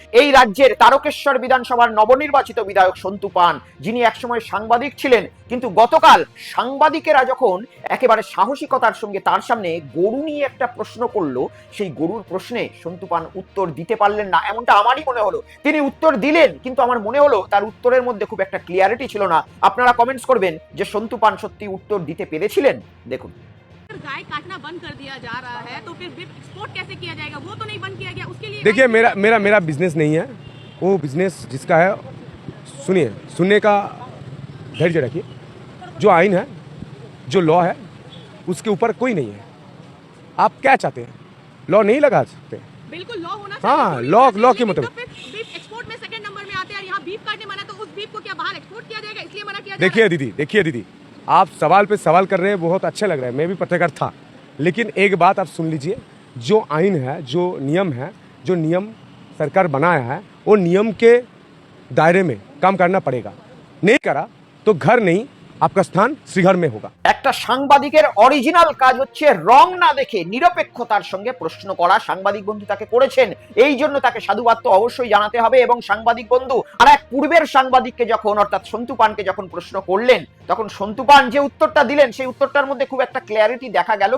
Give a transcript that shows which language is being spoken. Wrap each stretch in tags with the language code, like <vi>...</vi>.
<bn>এই রাজ্যের তারকেশ্বর বিধানসভার নবনির্বাচিত বিধায়ক সন্তু পান, যিনি একসময় সাংবাদিক ছিলেন, কিন্তু গতকাল সাংবাদিকেরা যখন একেবারে সাহসিকতার সঙ্গে তার সামনে গরু নিয়ে একটা প্রশ্ন করলো, সেই গরুর প্রশ্নে সন্তু পান উত্তর দিতে পারলেন না, এমনটা আমারই মনে হলো। তিনি উত্তর দিলেন, কিন্তু আমার মনে হলো তার উত্তরের মধ্যে খুব একটা ক্লিয়ারিটি ছিল না। আপনারা কমেন্টস করবেন যে সন্তু পান সত্যি উত্তর দিতে পেরেছিলেন। দেখুন।</bn> <hi>गाय काटना बंद कर दिया जा रहा है तो फिर बीफ एक्सपोर्ट कैसे किया जाएगा? वो तो नहीं बंद किया गया, उसके लिए देखिए मेरा बिजनेस नहीं है, वो बिजनेस जिसका है, सुनिए, सुनने का धैर्य रखिए। जो आइन है, जो लॉ है, उसके ऊपर कोई नहीं है। आप क्या चाहते हैं? लॉ नहीं लगा सकते? बिल्कुल लॉ होना चाहिए। हाँ, लॉ के मुताबिक। बीफ एक्सपोर्ट में सेकंड नंबर में आते हैं, यहाँ बीफ काटने मना, तो उस बीफ को क्या बाहर एक्सपोर्ट किया जाएगा, इसलिए मना किया जाएगा? देखिए दीदी, आप सवाल पे सवाल कर रहे हैं, बहुत अच्छा लग रहा है, मैं भी पत्रकार था। लेकिन एक बात आप सुन लीजिए, जो आइन है, जो नियम सरकार बनाया है, वो नियम के दायरे में काम करना पड़ेगा। नहीं करा तो घर नहीं, आपका स्थान श्रीघर में होगा।</hi> <bn>একটা সাংবাদিকের অরিজিনাল কাজ হচ্ছে রং না দেখে নিরপেক্ষতার সঙ্গে প্রশ্ন করা। সাংবাদিক বন্ধু তাকে করেছেন, এই জন্য তাকে সাধুবাদ তো অবশ্যই জানাতে হবে। এবং সাংবাদিক বন্ধু আর এক পূর্বের সাংবাদিককে যখন, অর্থাৎ সন্তু পানকে যখন প্রশ্ন করলেন, তখন সন্তু পান যে উত্তরটা দিলেন, সেই উত্তরটার মধ্যে খুব একটা ক্লিয়ারিটি দেখা গেল।</bn>